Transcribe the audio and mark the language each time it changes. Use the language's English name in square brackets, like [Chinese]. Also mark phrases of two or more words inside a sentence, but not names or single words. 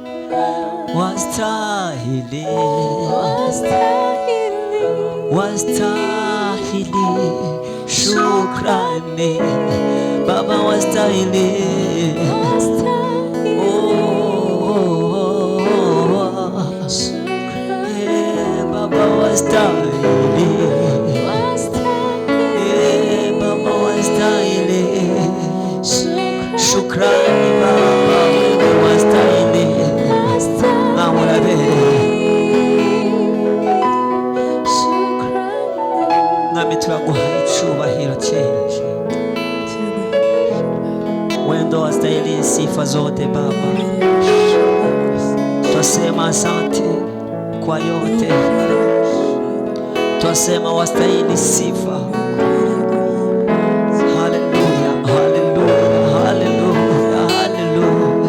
[Swahili] wastahili shukrani Baba wastahili Baba wastahili Baba wastahili shukrani Baba wewe wastahili [Rundi] mwami turaguhaye icubahiro cyinshi. [Swahili] Wendo wastahili sifa zote Baba, twasema asante kwa yote, twasema wastahili sifa. Haleluya, haleluya, haleluya, haleluya.